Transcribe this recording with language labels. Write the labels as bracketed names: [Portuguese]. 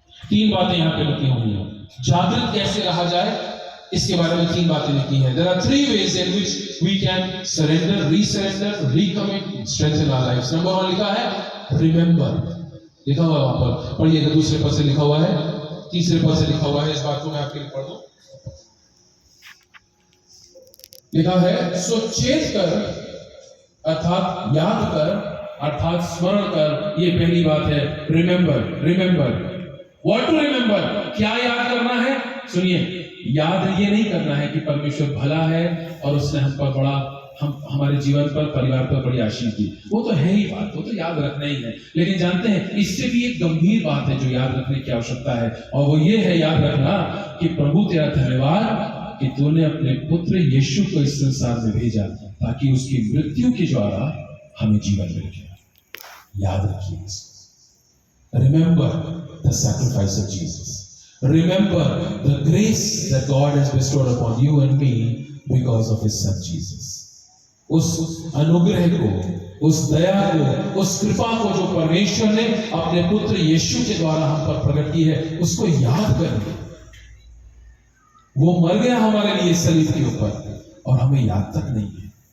[Hindi] तीन बातें यहां पे लिखी हुई हैं। जागृत कैसे रहा जाए इसके बारे में तीन बातें लिखी हैं। [English] There are three ways in which we can surrender, resurrender, recommit, strengthen our lives. [Hindi] Number 1 लिखा है remember, लिखा हुआ है वहां पर, पढ़िएगा, दूसरे पद से लिखा हुआ है, तीसरे पद से लिखा हुआ है, इस बात को मैं आपके लिए पढ़ दूं। लिखा है, सो चेत कर अर्थात याद कर, अर्थात स्मरण कर। ये पहली बात है, रिमेंबर। [English] what to remember, [Hindi] क्या याद करना है? सुनिए, याद ये नहीं करना है कि परमेश्वर भला है और उसने हम पर बड़ा, हमारे जीवन पर, परिवार पर बड़ी आशीष दी। वो तो है ही बात, वो तो याद रखना ही है। लेकिन जानते हैं, इससे भी एक गंभीर बात है जो याद रखने की आवश्यकता है, और वो ये है, याद रखना कि प्रभु तेरा धन्यवाद कि तूने अपने पुत्र यीशु को इस संसार में भेजा ताकि उसकी मृत्यु के द्वारा हमें जीवन मिल गया। याद रखिए इसको। [English] Remember the sacrifice of Jesus. Remember the grace that God has bestowed upon you and me because of His Son Jesus. [Hindi] उस अनुग्रह को, उस दया को, उस कृपा को जो परमेश्वर ने अपने पुत्र यीशु के द्वारा हम पर प्रकट की है, उसको याद करें। वो मर गया हमारे लिए सलीब के ऊपर और हमें याद तक नहीं है।